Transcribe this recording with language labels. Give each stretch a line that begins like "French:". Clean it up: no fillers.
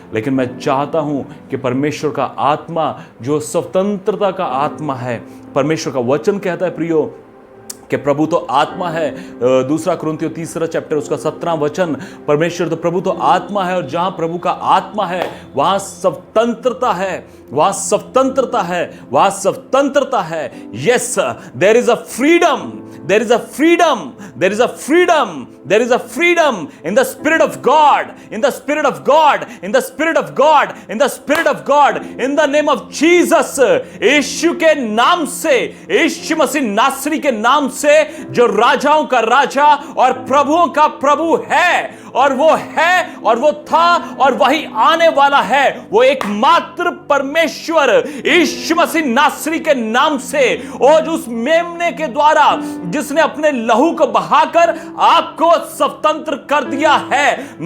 Hindi: लेकिन मैं चाहता हूं कि परमेश्वर का आत्मा जो स्वतंत्रता का आत्मा है, परमेश्वर का वचन कहता है प्रियो कि प्रभु तो आत्मा है। दूसरा कुरिन्थियों 3 चैप्टर उसका 17 वचन, परमेश्वर तो प्रभु तो आत्मा है, और जहां प्रभु का आत्मा है वहां स्वतंत्रता है, वहां स्वतंत्रता है, वहां स्वतंत्रता है।
English: Yes, there is a freedom, there is a freedom, there is a freedom, there is a freedom in the spirit of God, in the spirit of God, in the spirit of God, in the spirit of God, in the name of Jesus।
Hindi: यीशु के नाम से, यीशु मसीह नासरी के नाम से, जो राजाओं का राजा और प्रभुओं का प्रभु है, और वो है और वो था और वही आने वाला है, वो एकमात्र परमेश्वर यीशु मसीह नासरी के नाम से, और उस मेमने के द्वारा जिसने अपने लहू को बहाकर आपको स्वतंत्र कर दिया है।